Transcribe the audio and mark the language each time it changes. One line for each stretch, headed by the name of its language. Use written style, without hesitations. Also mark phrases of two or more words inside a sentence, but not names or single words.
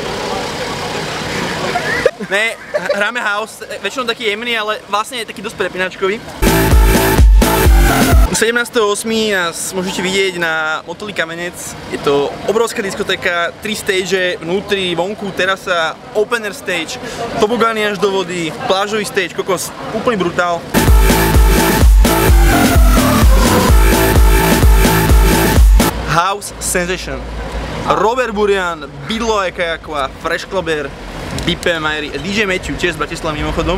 Slovak: Ne, hráme house, väčšinou taký jemný, ale vlastne je taký dosť prepínačkový. 17.8. nás môžete vidieť na Motolí Kamenec. Je to obrovská diskotéka, 3 stage, vnútri, vonku, terasa,
English: open air stage,
Slovak: tobogány až do vody, plážový stage, kokos, úplný brutál. House Sensation. Robert Burian, Bidlo aj Kajakova, Fresh Clubber, Bipe Majeri, DJ Matthew, tiež z Bratislavy mimochodom.